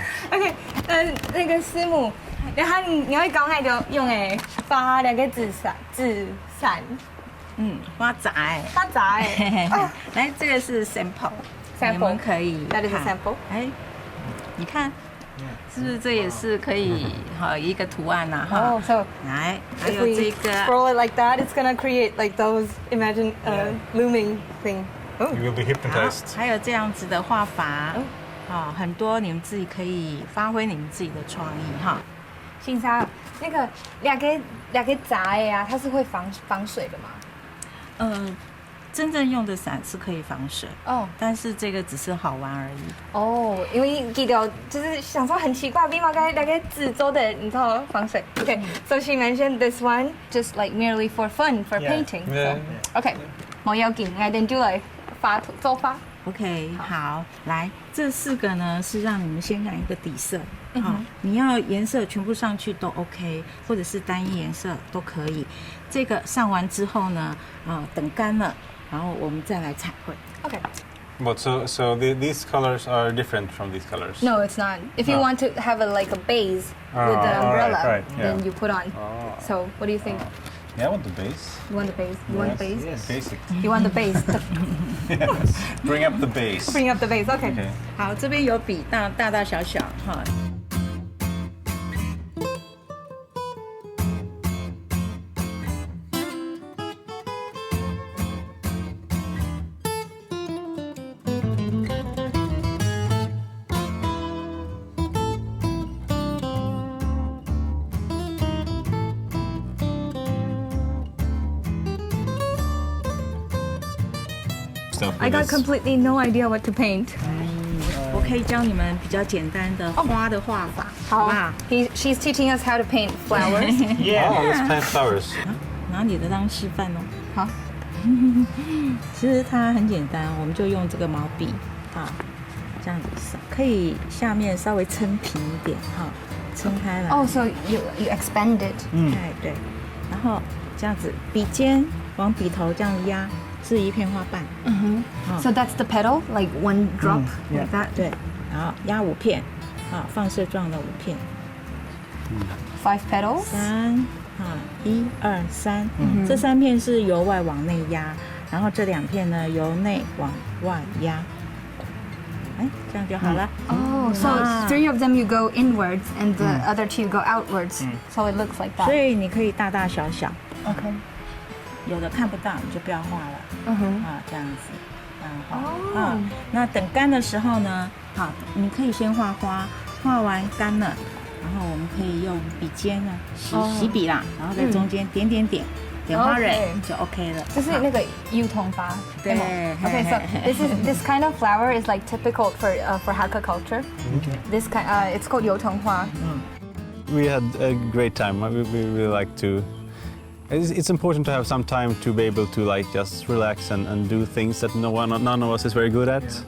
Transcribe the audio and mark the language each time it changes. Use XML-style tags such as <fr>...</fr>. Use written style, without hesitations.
<zh>OK， 那个师母，然后你会讲那个用诶花那个纸伞，花杂哎，来，这个是 sample， 你们可以</zh> <en>，That is a sample。</en> <zh>哎，你看，是不是这也是可以一个图案呐？哈，</zh> <en>So</en> <zh>来，还有这个</zh> <en>，roll it like that, it's gonna create like those imagine looming thing. You will be hypnotized.</en> <zh>还有这样子的画法，很多你们自己可以发挥你们自己的创意哈。欣莎，那个两个杂的啊，它是会防水的吗？真正用的伞是可以防水但是这个只是好玩而已。因为记得就是想说很奇怪，为嘛该两个纸做的，你知道防水 ？</zh> <en>Okay, so she mentioned this one just like merely for fun for painting.</en> <zh>Okay, 冇要紧，我哋就来做法。 OK， 好，来，这4个呢是让你们先染一个底色，你要颜色全部上去都 OK， 或者是单一颜色都可以。这个上完之后呢，等干了，然后我们再来彩绘。</zh> <en>OK。 But so these colors are different from these colors? No, it's not. If you want to have like a base with the umbrella, then you put on. So what do you think? Yeah, I want the base. You want the base? You want the base? Yes, basic. You want the base? Yes. Bring up the base. Bring up the base. Okay.</en> <zh>好，这边有笔，大大小小哈。</zh> <en>I got completely no idea what to paint.</en> <zh>我可以教你们比较简单的花的画法，好不好？</zh> <en>She's teaching us how to paint flowers. Yeah, let's paint flowers.</en> <zh>拿你的当示范哦。好。其实它很简单，我们就用这个毛笔这样子可以下面稍微撑平一点撑开来。</zh> <en>So you expand it.</en> <zh>对，然后这样子笔尖往笔头这样压。是一片花瓣。</zh> <en>So that's the petal, like one drop, like that.</en> <zh>对，然后压5片，放射状的5片。</zh> <en>5 petals.</en> <zh>1、2、3，这3片是由外往内压，然后这2片呢由内往外压。这样就好了。</zh> <en>So 3 of them you go inwards and the other 2 go outwards. So it looks like that.</en> <zh>所以你可以大大小小。</zh> <en>OK。</en> <zh>有的看不到你就不要画了。这样子，然后那等干的时候呢，你可以先画花，画完干了，然后我们可以用笔尖呢洗笔啦，然后在中间点点点，莲花蕊就 OK 了。这是那个油桐花，对。</zh> <en>Okay, so this kind of flower is like typical for Hakka culture. This kind, it's called 油桐花. We had a great time. We really like to. It's important to have some time to be able to like just relax and do things that none of us is very good at.</en>